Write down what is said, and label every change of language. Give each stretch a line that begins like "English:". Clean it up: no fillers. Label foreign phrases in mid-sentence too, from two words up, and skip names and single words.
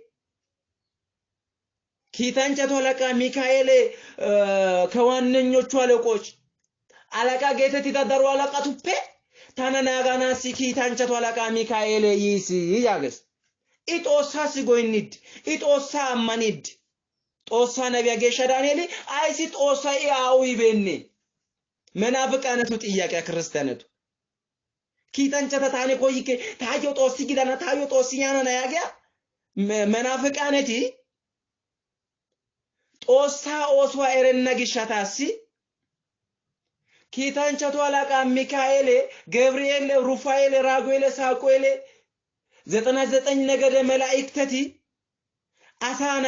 Wolaytta: ኪታንቸቶ አለቃ ሚካኤል
Amharic: ከዋነኞቹ አለቆች አለቃ
Wolaytta: ጌተቲ ተደሩ አለቃ ቱፔ ታናናጋና ኪታንቸቶ አለቃ ሚካኤል ይሲ ያገስ ኢጦሳ ሲጎይኒድ ኢጦሳ አማኒድ ጦሳ ነቢያ ጌሻ ዳንኤል አይሲ ጦሳ ያው ይበኔ መናፍቃነቱ ጥያቄ ክርስቲያነቱ ኪታንቸታ ታኔ ቆይከ ታዮ ጦሲ ግዳና ታዮ ጦሲ ያና ያገያ መናፍቃነቲ ጦሳ ኦስዋ ኤረና ግሻታሲ ኪታንቸቶ አለቃ ሚካኤል ገብርኤል ሩፋኤል ራጉኤል ሳቆኤል 99 ነገደ መላእክተቲ አሳና